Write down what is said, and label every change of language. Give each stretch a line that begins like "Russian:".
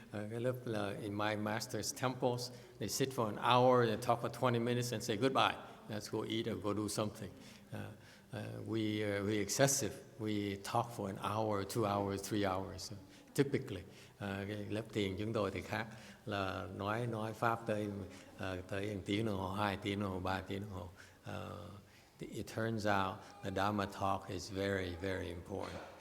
Vietnamese: Cái lớp là
English: in my master's temples, they sit for an hour, they talk for 20 minutes and say goodbye. Let's go eat or go do something. We excessive. We talk for an hour, 2 hours, 3 hours.
Vietnamese: Typically, cái lớp thiền chúng tôi thì khác, là nói pháp tới 1 tiếng đồng hồ, 2 tiếng đồng hồ, 3 tiếng đồng hồ.
English: It turns out the Dharma talk is very, very important.